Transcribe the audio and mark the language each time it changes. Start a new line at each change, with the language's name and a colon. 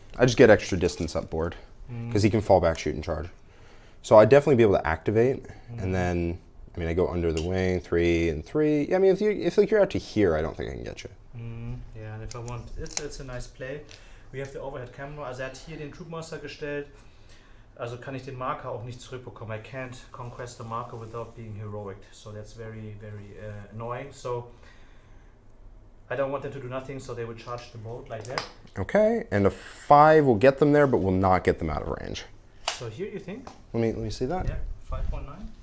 English: I just get extra distance up board, because he can fall back, shoot, and charge. So I'd definitely be able to activate, and then, I mean, I go under the wing, 3 and 3. Yeah, I mean, if like you're out to here, I don't think I can get you. Ja, and if I want, it's a nice play. We have the overhead camera.
German: Also hat hier den Troopmaster gestellt. Also kann ich den Marker auch nicht zurückbekommen.
English: I can't conquest the marker without being heroic. So that's very, very annoying. So I don't want them to do nothing, so they would charge the boat like that. Okay, and a 5 will get them there, but will not get them out of range. So here you think? Let me see that. Yeah, 5.9.